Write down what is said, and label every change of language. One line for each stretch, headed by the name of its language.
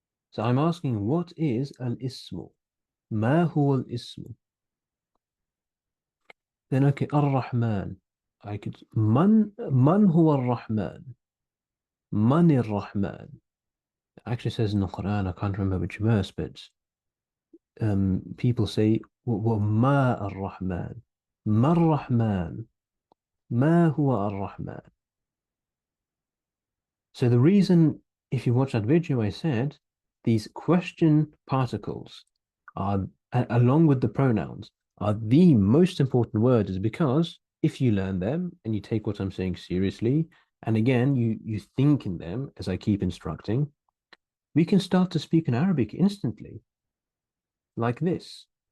English: So I'm asking, what is الاسم?
Arabic: ما هو الاسم?
English: Then okay, الرحمن. I could
Arabic: من هو الرحمن? من الرحمن?
English: It actually says in the Quran, I can't remember which verse, but people say
Arabic: وما الرحمن? ما الرحمن? ما هو الرحمن?
English: So the reason, if you watch that video, I said these question particles are, along with the pronouns, are the most important words, is because if you learn them and you take what I'm saying seriously, and again, you think in them as I keep instructing, we can start to speak in Arabic instantly, like this.